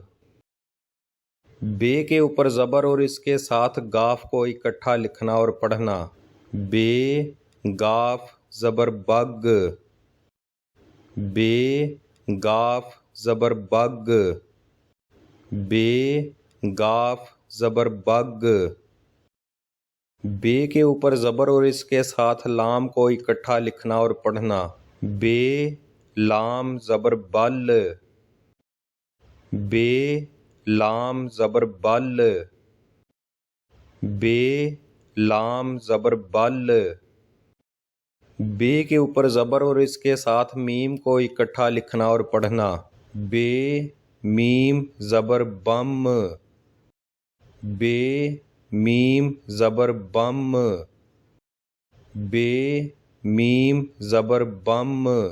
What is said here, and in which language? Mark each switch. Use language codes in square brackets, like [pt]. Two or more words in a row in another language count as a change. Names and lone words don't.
[ur] بے کے اوپر زبر اور اس کے ساتھ گاف کو اکٹھا لکھنا اور پڑھنا۔ گاف زبر بگ، گاف زبر بگ، گاف زبر بگ. بے کے اوپر زبر اور اس کے ساتھ لام کو اکٹھا لکھنا اور پڑھنا. بے لام زبر بل. بے لام زبر بل. بے لام زبر بل. بے کے اوپر زبر اور اس کے ساتھ میم کو اکٹھا لکھنا اور پڑھنا. بے میم زبر بم. بے میم زبر بم. بے میم زبر بم.